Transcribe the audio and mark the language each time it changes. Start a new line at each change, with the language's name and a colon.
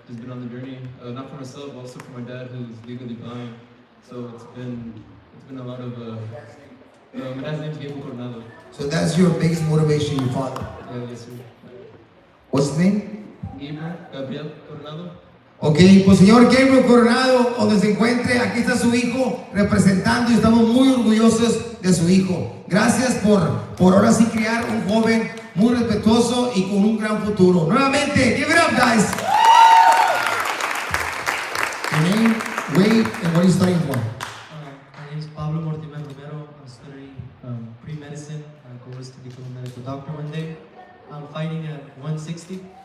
English: on the journey, not for myself, but also for my dad, who's legally blind. So it's been a lot of. My dad's name's Gabriel Coronado. So that's your biggest motivation, your father. Yeah, yes, sir. What's his name? Gabriel Coronado.
Spanish: Ok, pues señor Gabriel Coronado, donde se encuentre, aquí está su hijo representando y estamos muy orgullosos de su hijo. Gracias por ahora sí criar un joven muy respetuoso y con un gran futuro.
English: Nuevamente, give it up, guys. Your name, weight, and what are you studying for? My name is Pablo Mortimer Romero. I'm studying pre-medicine. My goal is to become a medical doctor one day. I'm fighting at 160.